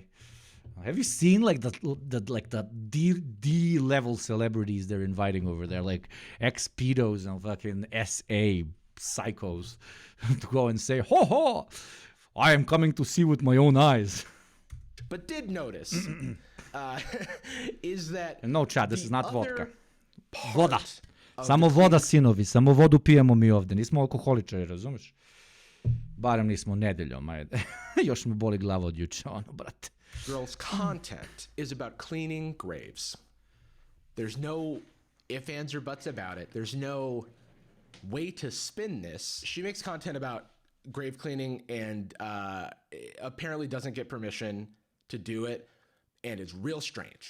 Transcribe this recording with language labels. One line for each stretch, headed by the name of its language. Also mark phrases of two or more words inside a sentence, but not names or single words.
English: Have you seen the D level celebrities they're inviting over there, like ex-pedos and fucking SA psychos, to go and say, "Ho ho, I am coming to see with my own eyes." But did notice is that no, Chad, this is not vodka.
Serbian: Voda. Samo voda, sinovi, samo vodu pijemo mi ovde. Nismo alkoholičari, razumiješ? Barem nismo nedeljom, ajde. Još me boli glava od juče, brate.
English: Girl's content is about cleaning graves. There's no ifs, ands, or buts about it. There's no way to spin this. She makes content about grave cleaning and apparently doesn't get permission to do it, and it's real strange.